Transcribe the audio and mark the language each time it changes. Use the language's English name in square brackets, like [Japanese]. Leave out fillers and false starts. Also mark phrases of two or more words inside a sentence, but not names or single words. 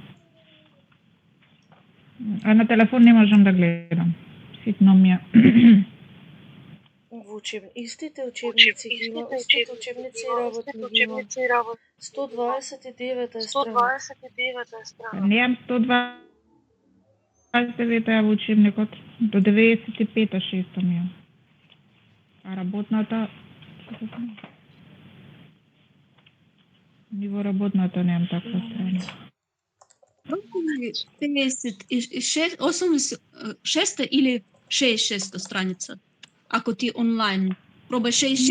[Macedonian] А на телефон не можам да гледам. Ситно ми е. Истите учебници ги има, истите учебници и работни ги има. 129 е страна. Неам 129 во учебникот, до 95-та, 6-та ми е. А работната... Ниво работното немам таква страница. 86 или 66 страница. Ако ти онлайн. Пробај 66